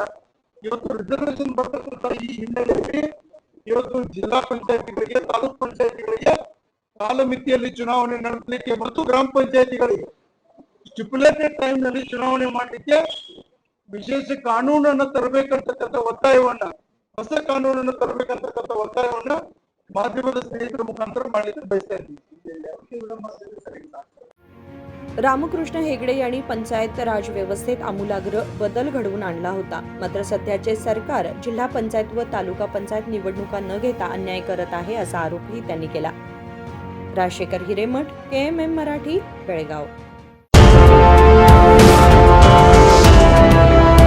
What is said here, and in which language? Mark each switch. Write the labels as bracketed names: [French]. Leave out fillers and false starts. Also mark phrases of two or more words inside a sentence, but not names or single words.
[Kannada] ಇವತ್ತು ರಿಸರ್ವೇಶನ್ ಬರ್ತಕ್ಕಂಥ ಈ ಹಿನ್ನೆಲೆಯಲ್ಲಿ ಇವತ್ತು ಜಿಲ್ಲಾ ಪಂಚಾಯತಿಗಳಿಗೆ, ತಾಲೂಕ್ ಪಂಚಾಯತಿಗಳಿಗೆ ಕಾಲಮಿತಿಯಲ್ಲಿ ಚುನಾವಣೆ ನಡೆಸಲಿಕ್ಕೆ ಮತ್ತು ಗ್ರಾಮ ಪಂಚಾಯತಿಗಳಿಗೆ [English] stipulated time [Kannada] ನಲ್ಲಿ ಚುನಾವಣೆ ಮಾಡಲಿಕ್ಕೆ ವಿಶೇಷ ಕಾನೂನನ್ನು ತರಬೇಕಂತಕ್ಕಂಥ ಒತ್ತಾಯವನ್ನ, ಹೊಸ ಕಾನೂನನ್ನು ತರಬೇಕಂತಕ್ಕಂಥ ಒತ್ತಾಯವನ್ನ ಮಾಧ್ಯಮದ ಸ್ನೇಹಿತರ मुखांतर ಮಾಡಲಿಕ್ಕೆ ಬಯಸ್ತಾ ಇದ್ದೀನಿ. [Marathi] रामकृष्ण हेगडे यांनी पंचायत राज व्यवस्थेत आमूलाग्र बदल घडवून आणला होता. मात्र सध्याचे सरकार जिल्हा पंचायत व तालुका पंचायत निवडणुका न घेता अन्याय करत आहे असा आरोपही त्यांनी केला. राजशेखर हिरेमठ, KMM मराठी, बेळगाव.